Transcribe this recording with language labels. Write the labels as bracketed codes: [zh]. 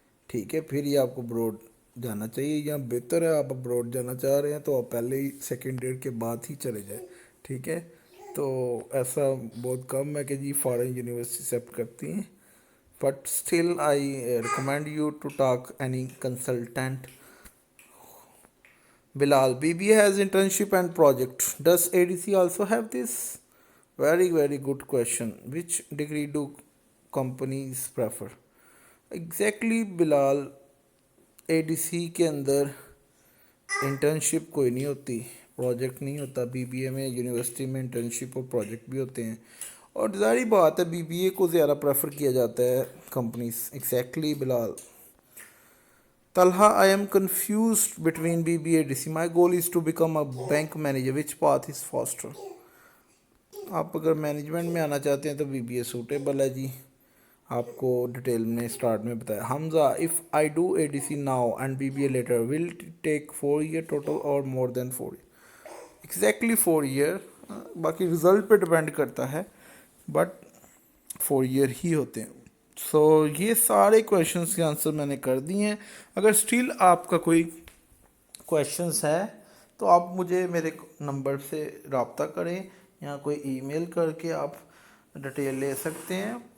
[ur] ٹھیک ہے, پھر یہ آپ کو ابروڈ جانا چاہیے, یا بہتر ہے آپ ابروڈ جانا چاہ رہے ہیں تو آپ پہلے ہی 2nd year کے بعد ہی چلے جائیں, ٹھیک ہے، تو ایسا بہت کم ہے کہ جی فارن یونیورسٹی ایکسیپٹ کرتی ہیں، [en] But still I recommend you to talk any consultant. Bilal, BBA has internship and project. Does ADC also have this? Very, very good question. Which degree do companies prefer? Exactly, Bilal. [ur] ADC کے اندر internship کوئی نہیں ہوتی، project نہیں ہوتا. Be be اے میں university میں internship اور project بھی ہوتے ہیں، اور ظاہری بات ہے بی بی اے کو زیادہ پریفر کیا جاتا ہے companies. Exactly Bilal. [en] Talha, I am confused between BBA and DC. My goal is to become a bank manager. Which path is faster? [ur] آپ اگر مینجمنٹ میں آنا چاہتے ہیں تو بی بی اے سوٹیبل ہے جی. آپ کو ڈیٹیل میں اسٹارٹ میں بتایا. [en] Hamza, if I do ADC now and BBA later, will it take 4 years total or more than 4 years? Exactly 4 years. [ur] باقی رزلٹ پہ ڈپینڈ کرتا ہے، [en] but 4 year [ur] ہی ہوتے ہیں. سو یہ سارے کویشچنس کے آنسر میں نے کر دیے ہیں. اگر اسٹل آپ کا کوئی کویشچنس ہے تو آپ مجھے میرے نمبر سے رابطہ کریں یا کوئی ای میل کر کے آپ ڈیٹیل لے سکتے ہیں.